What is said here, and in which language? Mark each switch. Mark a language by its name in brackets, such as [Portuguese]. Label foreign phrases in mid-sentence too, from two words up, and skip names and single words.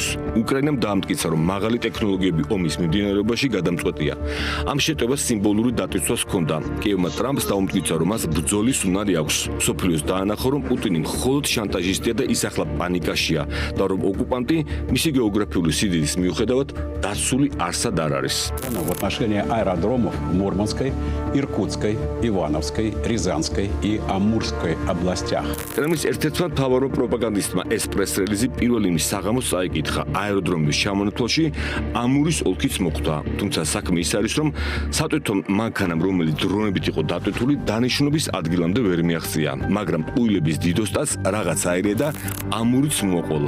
[Georgian] უკრაინამ დაამტკიცა, რომ მაღალი ტექნოლოგიები ომის მიმდინარეობაში გადამწყვეტია. ამ შეტევას სიმბოლური დატვირთვას ჰქონდა. კიევმა ტრამპს დაუმტკიცა, რომ მას ბრძოლის უნარი აქვს. სოფლიოს დაანახო, რომ პუტინი მხოლოდ შანტაჟისტია და ის ახლა პანიკაშია და რომ ოკუპანტი მისი გეოგრაფიული სიდიდის მიუხედავად დაცული არსად არ არის. [Russian] В отношении аэродромов Мурманской, Иркутской, Ивановской, Рязанской и Амурской областях. [Georgian] კრემლის ერთ-ერთმა მთავარმა პროპაგანდისტმა ეს პრეს-რელიზი პირველ იმის საღამოს წაიკითხა. აეროდრომის ჩამონათვალში ამურის ოლქიც მოხვდა. თუმცა საქმე ის არის, რომ სატვირთო მანქანამ, რომელიც დრონებით იყო დატვირთული, დანიშნობის ადგილამდე ვერ მიაღწია. მაგრამ ყუილების დიდოსტაც რაღაც აირია და ამურიც მოყოლა.